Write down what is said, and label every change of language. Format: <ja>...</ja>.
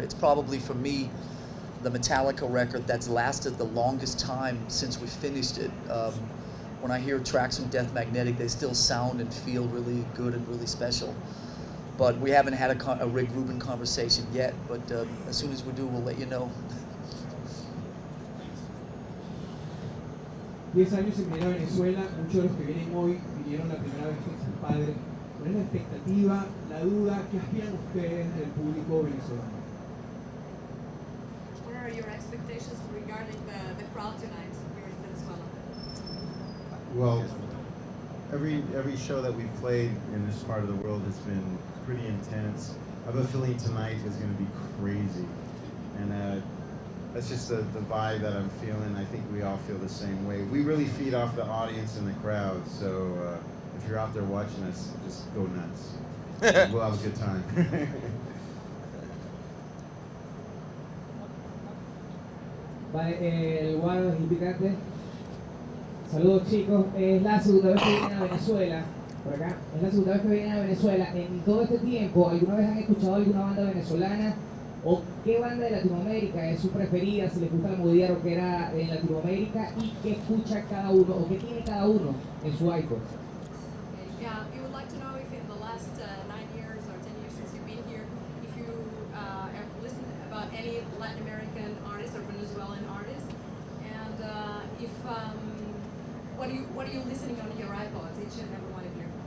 <en>It's probably, for me, the Metallica record that's lasted the longest time since we finished it. When I hear tracks from Death Magnetic, they still sound and feel really good and really special. But we haven't had a Rick Rubin conversation yet, but as soon as we do, we'll let you know.</en> <es>10 años sin venir a Venezuela, muchos de los que vienen hoy vinieron la primera vez con sus padres. ¿Cuál es la expectativa, la duda, qué aspiran ustedes del público venezolano?</es> <en>What are your expectations regarding the crowd tonight here in Venezuela? Well, every show that we've played in this part of the world has been pretty intense. I have a feeling tonight is going to be crazy, and that's just the vibe that I'm feeling. I think we all feel the same way. We really feed off the audience and the crowd, so if you're out there watching us, just go nuts. We'll have a good time.</en> <es>Vale, el guardo es invitante. Saludos, chicos, es la segunda vez que vienen a Venezuela, por acá, es la segunda vez que vienen a Venezuela. En todo este tiempo, ¿alguna vez han escuchado alguna banda venezolana? ¿O qué banda de Latinoamérica es su preferida, si les gusta la movida rockera en Latinoamérica, y qué escucha cada uno, o qué tiene cada uno en su iPod?</es> <en>Yeah, we would like to know if in the last 9 years or 10 years since you've been here, if you have listened about any Latin American artists or Venezuelan artists, and if what are you listening on your iPods, each and every one of you?</en>